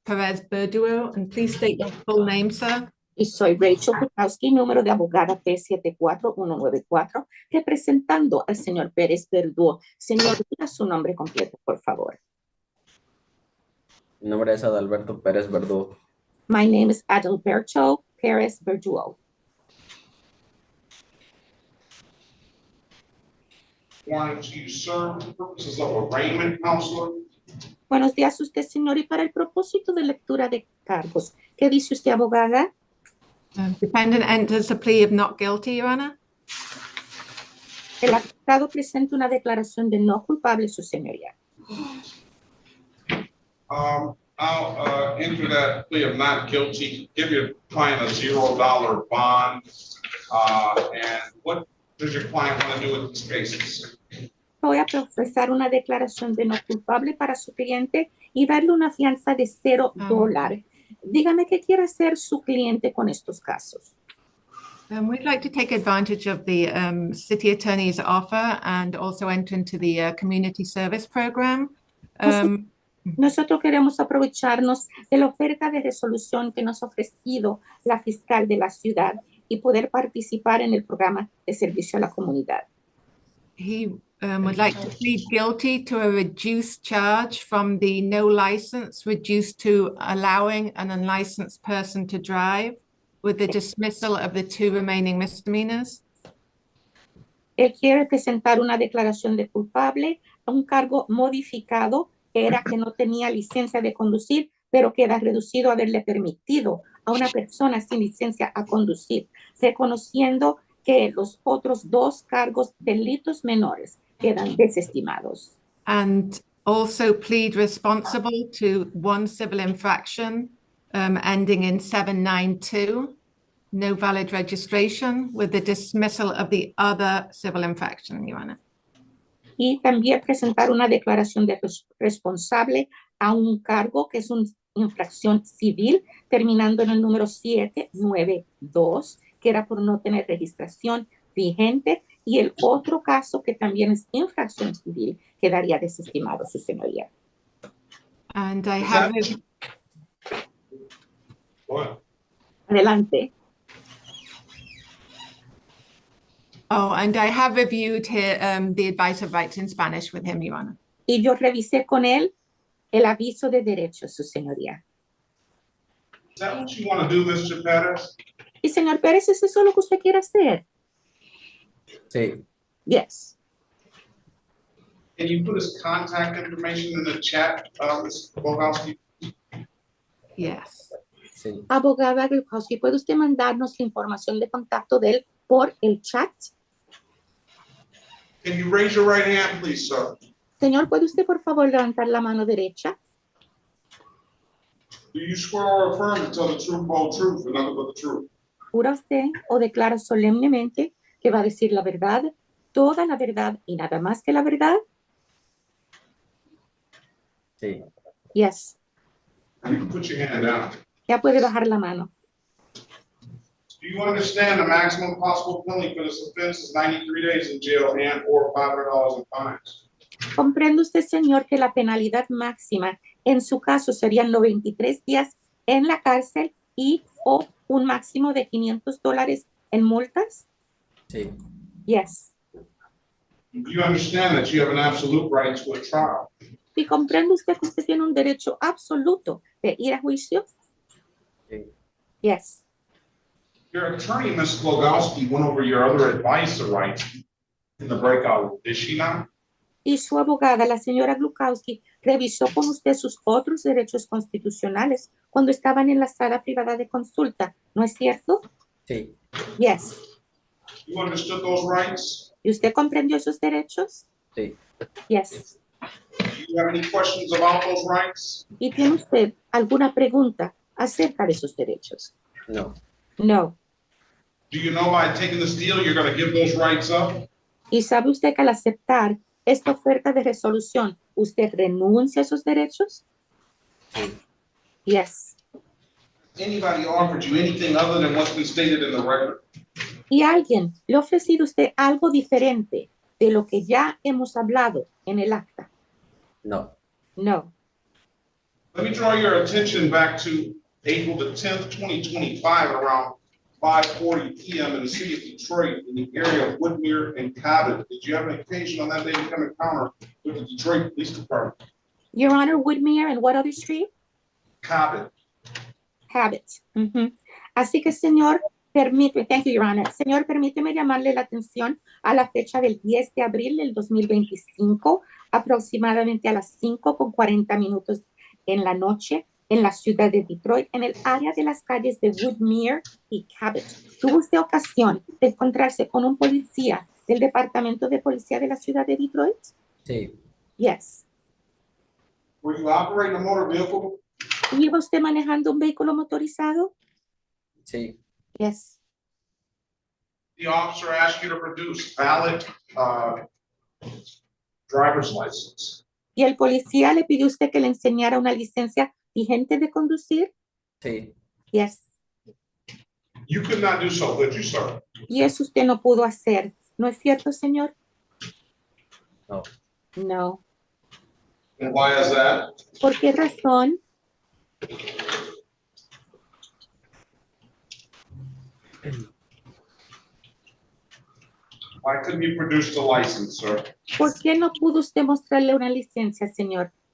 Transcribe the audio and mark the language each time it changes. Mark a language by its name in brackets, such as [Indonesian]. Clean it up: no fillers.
[English] Perez Verdugo, and please state your full name, sir. [Spanish] Y soy Rachel Glogowski, número de abogada P74194, representando al señor Pérez Verdugo. Señor, diga su nombre completo, por favor. Mi nombre es Adalberto Pérez Verdugo. [English] My name is Adalberto Pérez Verdugo. Wanting to serve for purposes of arraignment, counselor. [Spanish] Buenos días, usted, señor, y para el propósito de lectura de cargos, ¿qué dice usted, abogada? [English] Defendant enters a plea of not guilty, Your Honor. [Spanish] El acusado presenta una declaración de no culpable, su señoría. [English] I'll enter that plea of not guilty, give your client a $0 bond. And what does your client want to do with these cases? [Spanish] Voy a procesar una declaración de no culpable para su cliente y darle una fianza de $0. Dígame qué quiere hacer su cliente con estos casos. [English] We'd like to take advantage of the city attorney's offer and also enter into the community service program. [Spanish] Nosotros queremos aprovecharnos de la oferta de resolución que nos ha ofrecido la fiscal de la ciudad y poder participar en el programa de servicio a la comunidad. [English] He would like to plead guilty to a reduced charge from the no license reduced to allowing an unlicensed person to drive with the dismissal of the 2 remaining misdemeanors. [Spanish] Él quiere presentar una declaración de culpable a un cargo modificado, que era que no tenía licencia de conducir, pero queda reducido a haberle permitido a una persona sin licencia a conducir, reconociendo que los otros 2 cargos delitos menores quedan desestimados. [English] And also plead responsible to 1 civil infraction ending in 792, no valid registration, with the dismissal of the other civil infraction, Your Honor. [Spanish] Y también presentar una declaración de responsable a un cargo que es una infracción civil, terminando en el número 792, que era por no tener registración vigente, y el otro caso que también es infracción civil quedaría desestimado, su señoría. [English] And I have [Spanish] Adelante. [English] Oh, and I have reviewed here, the advice of rights in Spanish with him, Your Honor. [Spanish] Y yo revisé con él el aviso de derechos, su señoría. [English] Is that what you want to do, Mr. Perez? [Spanish] Y señor Pérez, ¿es eso lo que usted quiere hacer? Sí. [English] Yes. Can you put his contact information in the chat, Ms. Bogowski? Yes. [Spanish] Sí. Abogada Glukowski, ¿puede usted mandarnos la información de contacto de él por el chat? [English] Can you raise your right hand, please, sir? [Spanish] Señor, ¿puede usted por favor levantar la mano derecha? [English] Do you swear or affirm to tell the truth, whole truth, and nothing but the truth? [Spanish] ¿Jura usted o declara solemnemente que va a decir la verdad, toda la verdad y nada más que la verdad? Sí. [English] Yes. You can put your hand down. [Spanish] Ya puede bajar la mano. [English] Do you understand the maximum possible penalty for this offense is 93 days in jail and or $500 in fines? [Spanish] ¿Comprende usted, señor, que la penalidad máxima en su caso serían 93 días en la cárcel y o un máximo de $500 en multas? Sí. [English] Yes. Do you understand that you have an absolute right to a trial? [Spanish] ¿Y comprende usted que usted tiene un derecho absoluto de ir a juicio? Sí. [English] Yes. Your attorney, Ms. Bogowski, went over your other advisor rights in the breakout, did she not? [Spanish] Y su abogada, la señora Glukowski, revisó con usted sus otros derechos constitucionales cuando estaban en la sala privada de consulta, ¿no es cierto? Sí. [English] Yes. You understood those rights? [Spanish] ¿Y usted comprendió esos derechos? Sí. [English] Yes. Do you have any questions about those rights? [Spanish] ¿Y tiene usted alguna pregunta acerca de esos derechos? No. [English] No. Do you know by taking this deal, you're going to give those rights up? [Spanish] ¿Y sabe usted que al aceptar esta oferta de resolución, usted renuncia a esos derechos? Sí. [English] Yes. Anybody offered you anything other than what's been stated in the record? [Spanish] ¿Y alguien le ha ofrecido a usted algo diferente de lo que ya hemos hablado en el acta? No. [English] No. Let me draw your attention back to April the 10th, 2025, around 5:40 p.m. in the city of Detroit in the area of Woodmere and Cabot. Did you have an occasion on that day to come encounter with the Detroit Police Department? Your Honor, Woodmere and what other street? Cabot. Cabot. [Spanish] Así que, señor, [English] thank you, Your Honor. [Spanish] Señor, permíteme llamarle la atención a la fecha del 10 de abril del 2025, aproximadamente a las 5:40 en la noche, en la ciudad de Detroit, en el área de las calles de Woodmere y Cabot. Tuvo usted ocasión de encontrarse con un policía del Departamento de Policía de la Ciudad de Detroit? Sí. [English] Yes. Were you operating a motor vehicle? [Spanish] ¿Iba usted manejando un vehículo motorizado? Sí. [English] Yes. The officer asked you to produce valid driver's license. [Spanish] ¿Y el policía le pidió a usted que le enseñara una licencia vigente de conducir? Sí. [English] Yes. You could not do so, could you, sir? [Spanish] Y eso usted no pudo hacer. ¿No es cierto, señor? No. [English] No. And why is that? [Spanish] ¿Por qué razón? [English] Why couldn't you produce the license, sir? [Spanish] ¿Por qué no pudo usted mostrarle una licencia, señor?